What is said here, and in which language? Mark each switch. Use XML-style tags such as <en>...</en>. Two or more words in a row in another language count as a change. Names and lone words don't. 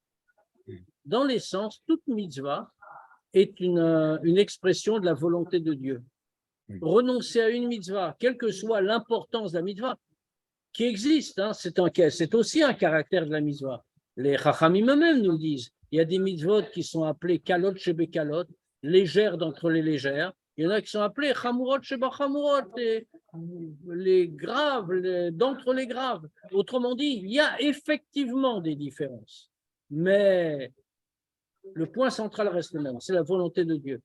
<fr>Dans l'essence, toute mitzvah est une expression de la volonté de Dieu. Renoncer à une mitzvah, quelle que soit l'importance de la mitzvah, qui existe, hein, c'est aussi un caractère de la mitzvah. Les Chachamim eux-mêmes nous le disent. Il y a des mitzvot qui sont appelées</fr> <he>קלות שבקלות,</he> <fr>légères d'entre les légères. Il y en a qui sont appelées</fr> <he>חמורות שבחמורות,</he> <fr>les graves d'entre les graves. Autrement dit, il y a effectivement des différences. Mais le point central reste le même, c'est la volonté de Dieu.</fr>